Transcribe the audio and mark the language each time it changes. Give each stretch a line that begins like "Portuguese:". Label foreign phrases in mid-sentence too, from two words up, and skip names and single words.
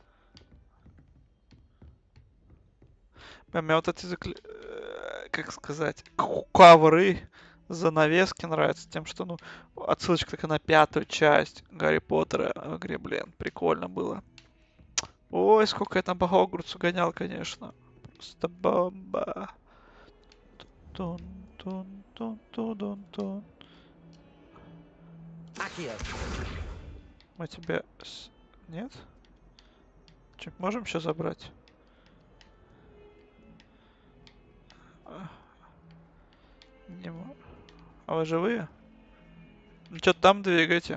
Russian: Мне вот эти как сказать, ковры, занавески нравятся тем, что, ну, отсылочка такая на 5-ю часть Гарри Поттера в игре, блин, прикольно было. Ой, сколько я там по Хогвартсу гонял, конечно. Просто бомба. Тун-тун-тун-тун-тун-тун. Мы тебе... Нет? Че, можем еще забрать? Не можем. А вы живые? Ну что там двигаете?